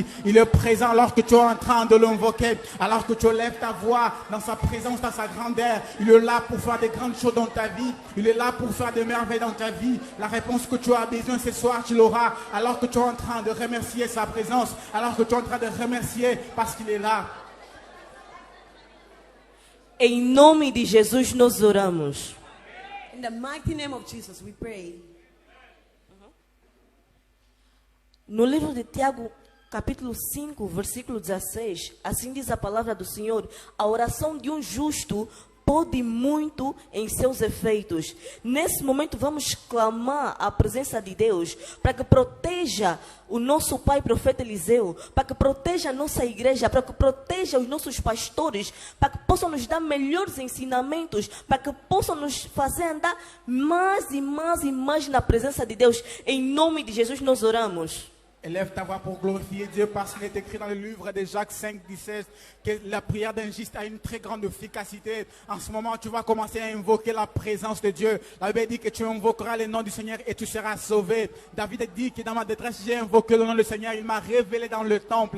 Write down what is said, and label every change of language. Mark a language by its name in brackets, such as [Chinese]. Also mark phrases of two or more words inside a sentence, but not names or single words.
[French] Il est présent alors que tu es en train de l'invoquer, alors que tu lèves ta voix dans sa présence, dans sa grandeur. Il est là pour faire des grandes choses dans ta vie. Il est là pour faire des merveilles dans ta vie. La réponse que tu as besoin ce soir, tu l'auras alors que tu es en train de remercier sa présence, alors que tu es en train de remercier parce qu'il est là. [Portuguese] Em nome de Jesus nós oramos. [English] In the mighty name of Jesus we pray. [Portuguese] No livro de Tiago, capítulo 5, versículo 16, assim diz a palavra do Senhor: a oração de um justo pode muito em seus efeitos. Nesse momento vamos clamar a presença de Deus para que proteja o nosso pai profeta Eliseu, para que proteja a nossa igreja, para que proteja os nossos pastores, para que possam nos dar melhores ensinamentos, para que possam nos fazer andar mais e mais e mais na presença de Deus. Em nome de Jesus nós oramos. [French] Élève ta voix pour glorifier Dieu parce qu'il est écrit dans le livre de Jacques 5, 17 que la prière d'un juste a une très grande efficacité. En ce moment, tu vas commencer à invoquer la présence de Dieu. La Bible dit que tu invoqueras le nom du Seigneur et tu seras sauvé. David dit que dans ma détresse, j'ai invoqué le nom du Seigneur. Il m'a révélé dans le temple.